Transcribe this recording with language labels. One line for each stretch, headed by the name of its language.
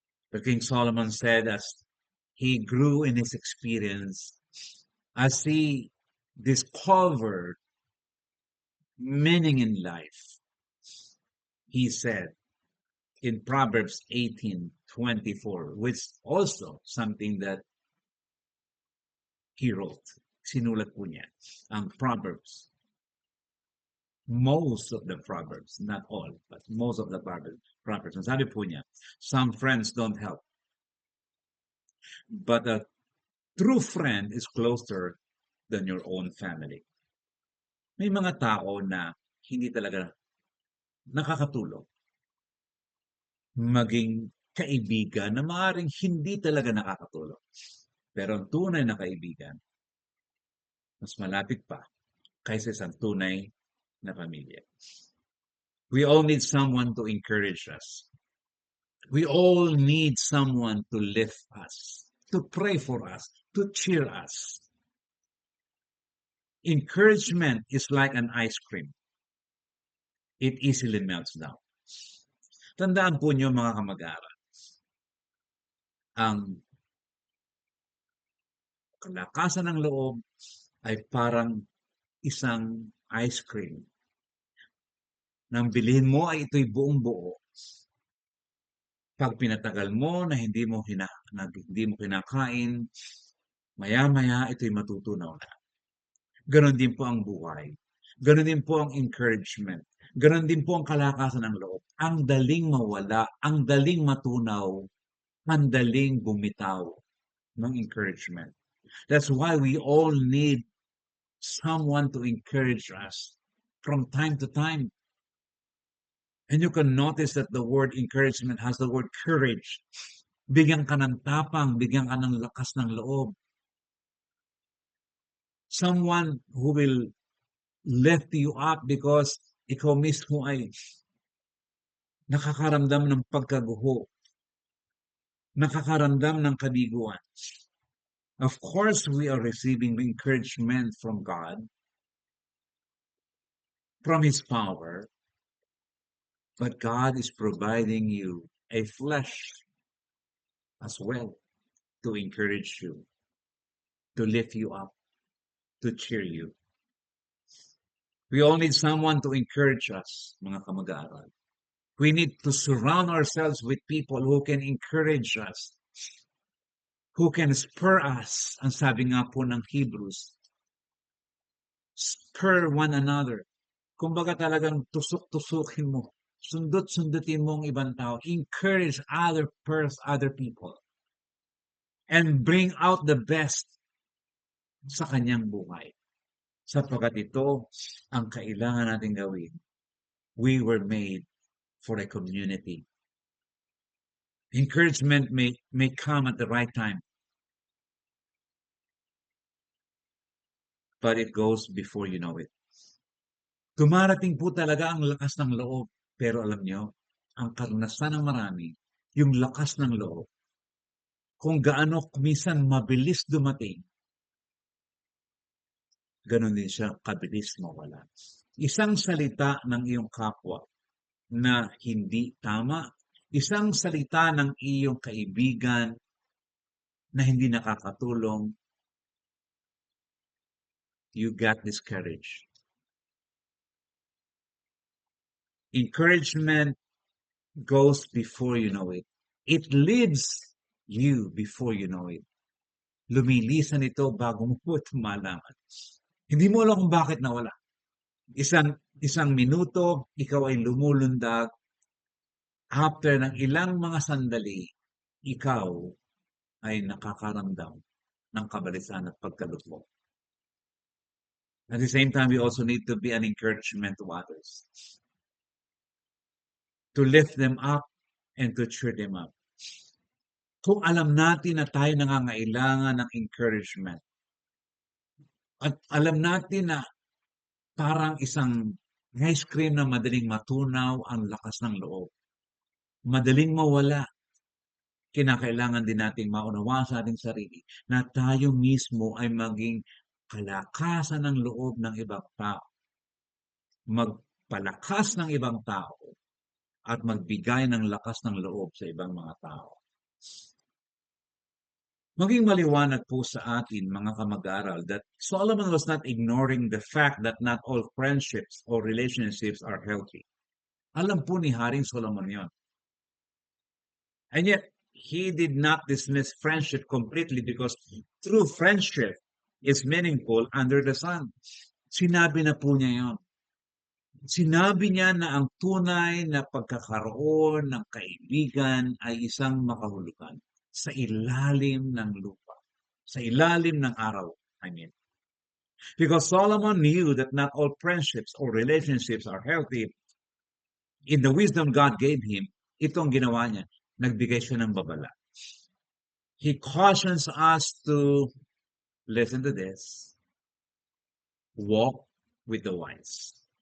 English: But King Solomon said, as he grew in his experience, as he discovered meaning in life, he said in Proverbs 18:24, which also something that he wrote,
Filipino: sinulat po niya, ang
English: Proverbs. Most of the Proverbs, not all, but most of the Proverbs.
Filipino: Ang sabi po niya,
English: some friends don't help, but a true friend is closer than your own family.
Filipino: May mga tao na hindi talaga nakakatulong. Maging kaibigan na maaaring hindi talaga nakakatulong. Pero ang tunay na kaibigan, mas malapit pa kaysa isang tunay na pamilya.
English: We all need someone to encourage us. We all need someone to lift us, to pray for us, to cheer us. Encouragement is like an ice cream. It easily melts down.
Filipino: Tandaan po niyo mga kamag-aral, ang kalakasan ng loob ay parang isang ice cream. Nang bilhin mo ay ito'y buong buo. Pag pinatagal mo na hindi mo kinakain, maya-maya ito'y matutunaw na. Ganon din po ang buhay. Ganon din po ang encouragement. Ganon din po ang kalakasan ng loob. Ang daling mawala, ang daling matunaw, ang daling bumitaw ng encouragement.
English: That's why we all need someone to encourage us from time to time. And you can notice that the word encouragement has the word courage.
Filipino: Bigyan ka ng tapang, bigyan ka ng lakas ng loob.
English: Someone who will lift you up because
Filipino: ikaw mismo ay nakakaramdam ng pagkaguho, nakakaramdam ng kabiguan.
English: Of course, we are receiving encouragement from God, from His power, but God is providing you a flesh as well to encourage you, to lift you up, to cheer you. We all need someone to encourage us,
Filipino: mga kamag-aral.
English: We need to surround ourselves with people who can encourage us, who can spur us.
Filipino: Ang sabi nga po ng Hebrews,
English: spur one another.
Filipino: Kumbaga talagang tusok-tusukin mo. Sundot-sundutin mo ang ibang tao.
English: Encourage other people. And bring out the best
Filipino: sa kanyang buhay. Sapagkat ito ang kailangan natin gawin.
English: We were made for a community. Encouragement may come at the right time. But it goes before you know it.
Filipino: Dumarating po talaga ang lakas ng loob. Pero alam nyo, ang karanasan ng marami, yung lakas ng loob, kung gaano minsan mabilis dumating, ganon din siya kabilis mawala. Isang salita ng iyong kapwa na hindi tama, isang salita ng iyong kaibigan na hindi nakakatulong,
English: you got discouraged. Encouragement goes before you know it. It leaves you before you know it.
Filipino: Lumilisan ito bago mo ito malaman. Hindi mo alam kung bakit nawala. Isang minuto, ikaw ay lumulundag. After ng ilang mga sandali, ikaw ay nakakaramdam ng kabalisan at pagkalugmok.
English: At the same time, we also need to be an encouragement to others. To lift them up and to cheer them up.
Filipino: Kung alam natin na tayo nangangailangan ng encouragement, at alam natin na parang isang ice cream na madaling matunaw ang lakas ng loob, madaling mawala, kinakailangan din nating maunawaan sa ating sarili na tayo mismo ay maging kalakasan ng loob ng ibang tao. Magpalakas ng ibang tao at magbigay ng lakas ng loob sa ibang mga tao. Maging maliwanag po sa atin, mga kamag-aral,
English: that Solomon was not ignoring the fact that not all friendships or relationships are healthy.
Filipino: Alam po ni Haring Solomon yon.
English: And yet, he did not dismiss friendship completely because true friendship is meaningful under the sun.
Filipino: Sinabi na po niya yon. Sinabi niya na ang tunay na pagkakaroon ng kaibigan ay isang makahulugan sa ilalim ng lupa, sa ilalim ng araw,
English: I mean. Because Solomon knew that not all friendships or relationships are healthy. In the wisdom God gave him,
Filipino: itong ginawa niya, nagbigay siya ng babala.
English: He cautions us to, listen to this, walk with the wise.